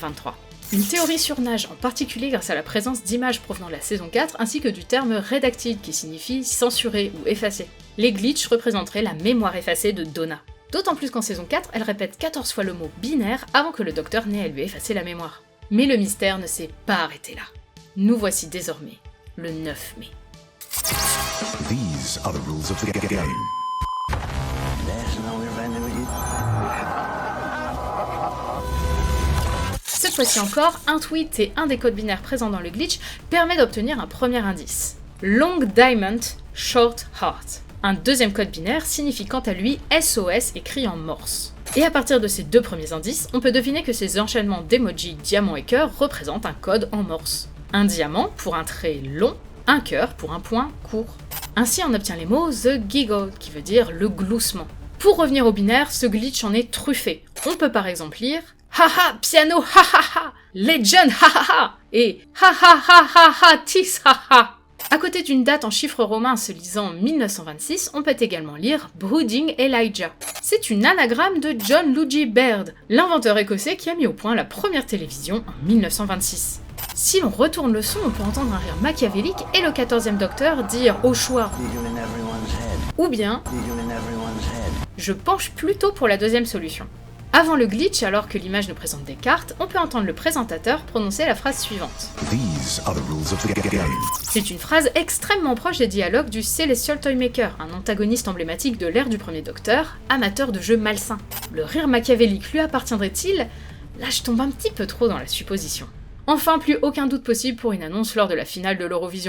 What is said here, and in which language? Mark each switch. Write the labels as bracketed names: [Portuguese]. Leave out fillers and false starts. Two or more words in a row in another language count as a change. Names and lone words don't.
[French] » Une théorie surnage en particulier grâce à la présence d'images provenant de la saison 4 ainsi que du terme redacted qui signifie censuré ou effacé. Les glitches représenteraient la mémoire effacée de Donna. D'autant plus qu'en saison 4, elle répète 14 fois le mot binaire avant que le docteur n'ait à lui effacer la mémoire. Mais le mystère ne s'est pas arrêté là. Nous voici désormais le 9 mai. [English] These are the rules of the game. [French] Cette fois-ci encore, un tweet et un des codes binaires présents dans le glitch permet d'obtenir un premier indice. [English] Long Diamond, Short Heart. [French] Un deuxième code binaire signifie quant à lui SOS écrit en morse. Et à partir de ces 2 premiers indices, on peut deviner que ces enchaînements d'emoji diamant et cœur représentent un code en morse. Un diamant pour un trait long, un cœur pour un point court. Ainsi on obtient les mots The Giggle, qui veut dire le gloussement. Pour revenir au binaire, ce glitch en est truffé. On peut par exemple lire Haha, piano, ha ha ha, legend, ha ha ha, et ha ha ha ha ha, tis, ha ha. À côté d'une date en chiffres romains se lisant 1926, on peut également lire Brooding Elijah. C'est une anagramme de John Luigi Baird, l'inventeur écossais qui a mis au point la première télévision en 1926. Si l'on retourne le son, on peut entendre un rire machiavélique et le 14e Docteur dire au choix ou bien je penche plutôt pour la deuxième solution. Avant le glitch, alors que l'image nous présente des cartes, on peut entendre le présentateur prononcer la phrase suivante. [English] These are the rules of the game. [French] C'est une phrase extrêmement proche des dialogues du Celestial Toymaker, un antagoniste emblématique de l'ère du premier Docteur, amateur de jeux malsains. Le rire machiavélique lui appartiendrait-il? Là, je tombe un petit peu trop dans la supposition. Enfin, plus aucun doute possible pour une annonce lors de la finale de l'Eurovision.